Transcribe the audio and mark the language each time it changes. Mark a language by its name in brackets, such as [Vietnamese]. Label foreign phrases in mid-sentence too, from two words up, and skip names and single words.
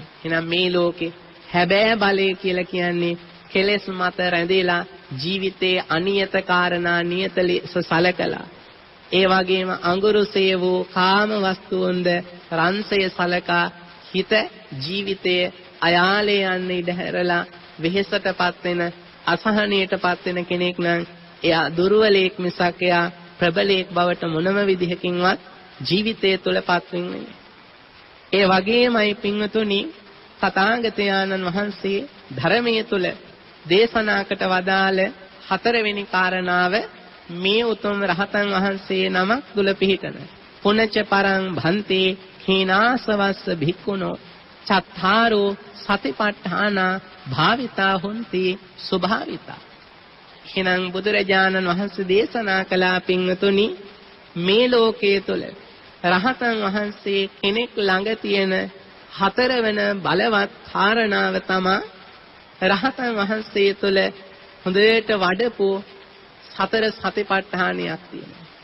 [Sinhala] එහෙනම් මේ ලෝකේ හැබෑ බලය කියලා කියන්නේ කෙලෙස් මත රැඳිලා ජීවිතයේ අනියත කාරණා නියත ලෙස සලකලා ඒ වගේම අඟුරුසේ වූ කාම වස්තුන්ද රන්සය සලකා හිත ජීවිතයේ අයාලේ යන්න ඉඩ හැරලා වෙහෙසටපත් වෙන අසහනයටපත් වෙන කෙනෙක් නම් එයා දුර්වලෙක් මිසක් එයා ප්‍රබලෙක් බවට මොනම විදිහකින්වත් ජීවිතය තුළපත් වෙන්නේ නැහැ. ඒ වගේමයි පින්වතුනි තථාගතයන්න් වහන්සේ ධර්මයේ තුල දේශනාකට වදාළ හතරවෙනි කාරණාව මේ උතුම් රහතන් වහන්සේ නමක් තුල පිහිටන [Pali] පුනච පරං භන්තේ හීනාසවස්ස භික්ඛුනෝ චත්තාරෝ සතිපට්ඨාන භාවිතා හොಂತಿ සුභාවිතා. [Sinhala] එහෙනම් බුදුරජාණන් වහන්සේ දේශනා කළා පින්වතුනි මේ ලෝකයේ තුල රහතන් වහන්සේ කෙනෙක් ළඟ තියෙන හතරවන බලවත් කාරණාව තමයි රහතන් වහන්සේ තුල හොඳට වඩපු සතර සතිපට්ඨානයක් තියෙනවා.